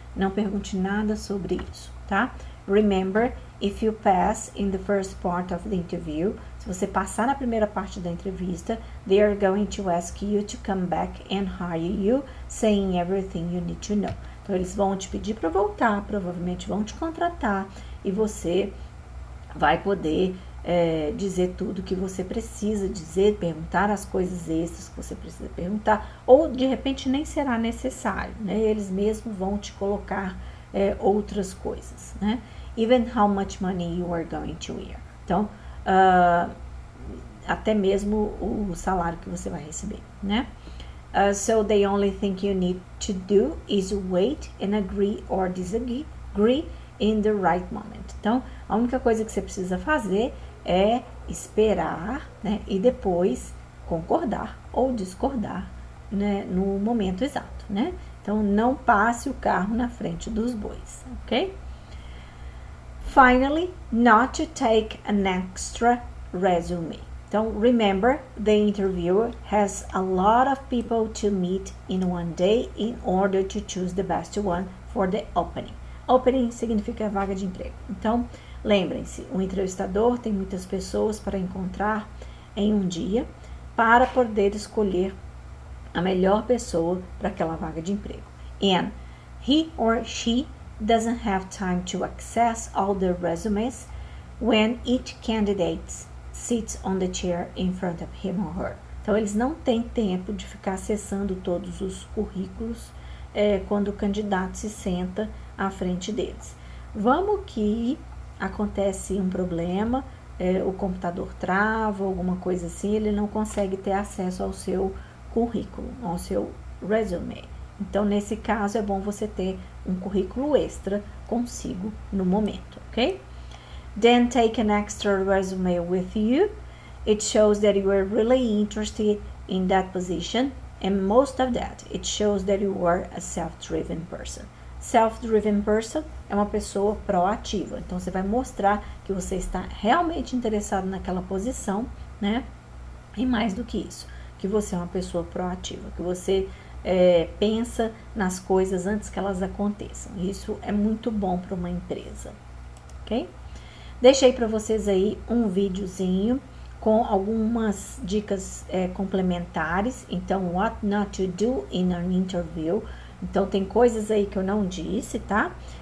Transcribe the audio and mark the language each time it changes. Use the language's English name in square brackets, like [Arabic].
[Portuguese] Não pergunte nada sobre isso, tá? [English] Remember, if you pass in the first part of the interview, [Portuguese] se você passar na primeira parte da entrevista, [English] they are going to ask you to come back and hire you, saying everything you need to know. [Portuguese] Então, eles vão te pedir para voltar, provavelmente vão te contratar e você vai poder dizer tudo que você precisa dizer, perguntar as coisas extras que você precisa perguntar, ou de repente nem será necessário, né? Eles mesmos vão te colocar outras coisas, né? [English] Even how much money you are going to earn. [Portuguese] Então, até mesmo o salário que você vai receber, né? [English] So the only thing you need to do is wait and agree or disagree in the right moment. [Portuguese] Então, a única coisa que você precisa fazer é esperar, né, e depois concordar ou discordar, né, no momento exato, né? Então, não passe o carro na frente dos bois, ok? [English] Finally, not to take an extra resume. Então, remember, the interviewer has a lot of people to meet in one day in order to choose the best one for the opening. [Portuguese] Opening significa vaga de emprego. Então, lembrem-se, o entrevistador tem muitas pessoas para encontrar em um dia para poder escolher a melhor pessoa para aquela vaga de emprego. [English] And he or she doesn't have time to access all the resumes when each candidate sits on the chair in front of him or her. [Portuguese] Então, eles não têm tempo de ficar acessando todos os currículos quando o candidato se senta à frente deles. Vamos que acontece um problema, o computador trava, alguma coisa assim, ele não consegue ter acesso ao seu currículo, ao seu resume. Então, nesse caso, é bom você ter um currículo extra consigo no momento, ok? [English] Then take an extra resume with you. It shows that you are really interested in that position, and most of that, it shows that you are a self-driven person. [Portuguese] Self-driven person é uma pessoa proativa. Então, você vai mostrar que você está realmente interessado naquela posição, né? E mais do que isso, que você é uma pessoa proativa, que você pensa nas coisas antes que elas aconteçam. Isso é muito bom para uma empresa, ok? Deixei para vocês aí um videozinho com algumas dicas complementares. [English] Então, what not to do in an interview. [Portuguese] Então, tem coisas aí que eu não disse, tá?